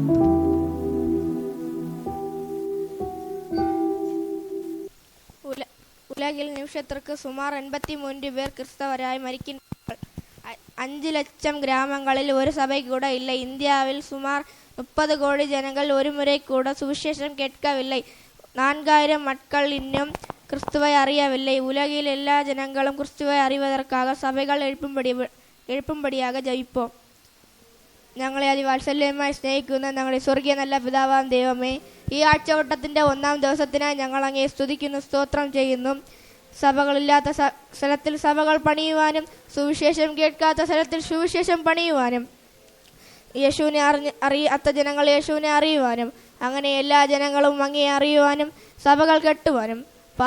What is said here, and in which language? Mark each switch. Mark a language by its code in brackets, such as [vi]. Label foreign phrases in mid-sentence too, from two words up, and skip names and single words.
[ta] உலகில் நிமிஷத்திற்கு சுமார் 83 பேர் கிறிஸ்தவராய் மரிக்கின்றார்கள். 5 லட்சம் கிராமங்களில் ஒரு சபை கூட இல்லை. இந்தியாவில் சுமார் 30 கோடி ஜனங்கள் ஒரு முறை கூட சுவிசேஷம் கேட்கவில்லை. 4000 மக்கள் இன்னும் கிறிஸ்துவை அறியவில்லை. உலகில் எல்லா ஜனங்களும் கிறிஸ்துவை அறிவதற்காக சபைகள் எழும்பும்படியாக ஜெபிப்போம். [ml] ഞങ്ങളെ അതിവാത്സല്യമായി സ്നേഹിക്കുന്ന ഞങ്ങളുടെ സ്വർഗീയ നല്ല പിതാവാം ദൈവമേ, ഈ ആഴ്ചവട്ടത്തിൻ്റെ 1-ാം ദിവസത്തിനായി ഞങ്ങൾ അങ്ങയെ സ്തുതിക്കുന്നു, സ്തോത്രം ചെയ്യുന്നു. സഭകളില്ലാത്ത സ്ഥലത്തിൽ സഭകൾ പണിയുവാനും സുവിശേഷം കേൾക്കാത്ത സ്ഥലത്തിൽ സുവിശേഷം പണിയുവാനും യേശുവിനെ അറിയാത്ത ജനങ്ങൾ യേശുവിനെ അറിയുവാനും അങ്ങനെ എല്ലാ ജനങ്ങളും അങ്ങയെ അറിയുവാനും സഭകൾ കെട്ടുവാനും പ്രാർത്ഥിക്കുന്നു.